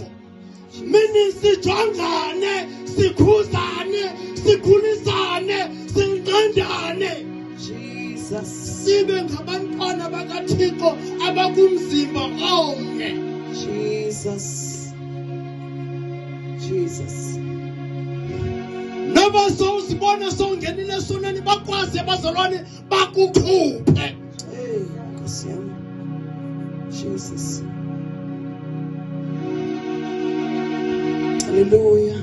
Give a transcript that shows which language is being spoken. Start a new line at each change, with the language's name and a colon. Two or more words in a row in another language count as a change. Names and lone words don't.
Xhosa: Mini sijongane, sikhuzane, sikhulisane, sinqandane. Jesus. Sibe ngabantwana bakaThixo abakumzimba omnye. Jesus. Jesus. Noba sowuzibona sowungenile sonani bakwazi abazalwane bakukhuphe. Hey,
Zulu: Nkosi yami.
Xhosa: Jesus. Hallelujah.